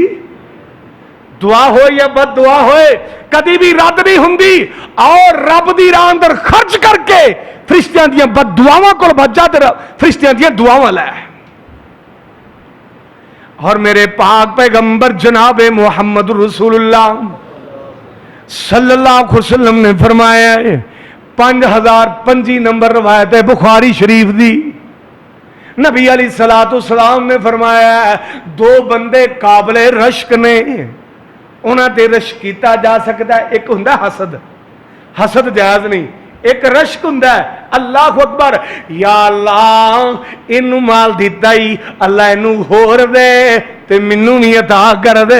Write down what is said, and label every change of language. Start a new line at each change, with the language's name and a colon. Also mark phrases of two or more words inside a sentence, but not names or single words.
Punjabi: دعا ہو یا بد دعا ہوئے کدی بھی رد نہیں ہندی. اور رب دی راہ اندر خرچ کرکے فرشتیاں دی بد دعاواں کول بچا تے فرشتیاں دی دعاواں لے. اور میرے پاک پیغمبر جنابے محمد رسول اللہ
Arabic: صلى الله عليه وسلم
Punjabi: نے فرمایا 5025 نمبر روایت ہے بخاری شریف دی، نبی
Arabic: عليه الصلاة سلام
Punjabi: نے فرمایا دو بندے قابلے رشک نے، انہاں تے رشک کیتا جا سکتا ہے. اک ہندا حسد، حسد جائز نہیں، اک رشک ہندا ہے
Arabic: الله أكبر
Punjabi: یا اللہ اینوں مال دتا ای اللہ اینوں ہور دے تے مینوں بھی عطا کر دے.